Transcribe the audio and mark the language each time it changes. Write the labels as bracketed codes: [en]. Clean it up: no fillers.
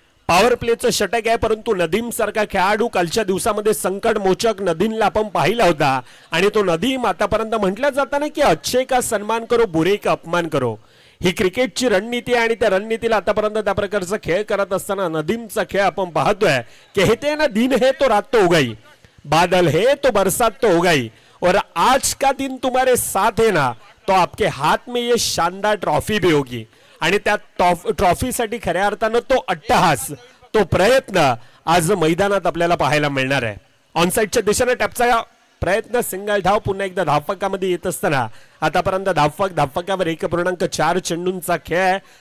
[mr] Power प्लेचं षटक आहे, परंतु नदीम सारखा खेळाडू कालच्या दिवसामध्ये संकट मोचक नदीमला आपण पाहिला होता आणि तो नदीम आतापर्यंत म्हटलं जातं ना की [hi] अच्छे का सन्मान करो, बुरे का अपमान करो. [mr] ही क्रिकेटची रणनीती आहे आणि त्या रणनीतीला आतापर्यंत त्या प्रकारचा खेळ करत असताना नदीमचा खेळ आपण पाहतोय. [hi] कहते ना दिन है तो रात तो उगाई, बादल है तो बरसात तो उगाई, और आज का दिन तुम्हारे साथ है ना तो आपके हाथ में ये शानदार ट्रॉफी भी होगी. [mr] आणि त्या ट्रॉफीसाठी खऱ्या अर्थानं तो अट्टहास, तो प्रयत्न आज मैदानात आपल्याला पाहायला मिळणार आहे. ऑनसाइडच्या दिशेने टॅपचा प्रयत्न, सिंगल धाव पुन्हा एकदा धावफकामध्ये येत असताना आतापर्यंत धावफकावर 1.4 चेंडूंचा खेळ आहे.